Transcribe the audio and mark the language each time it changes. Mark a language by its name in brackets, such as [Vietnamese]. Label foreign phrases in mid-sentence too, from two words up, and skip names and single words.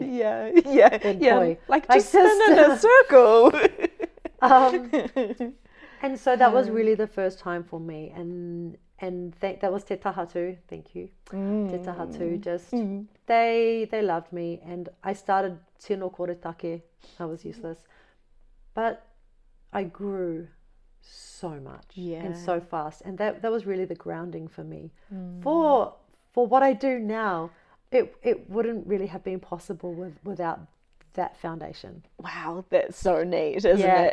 [English] Yeah. Like just spin in a circle. And so that was really the first time for me. And that was Te Tahatu. Thank you. Te Tahatu. Just, they loved me. And I started [Māori] tino koretake. [English] I was useless. But I grew so much and so fast. And that was really the grounding for me. For what I do now, it wouldn't really have been possible without that foundation. Wow, that's so neat, isn't it?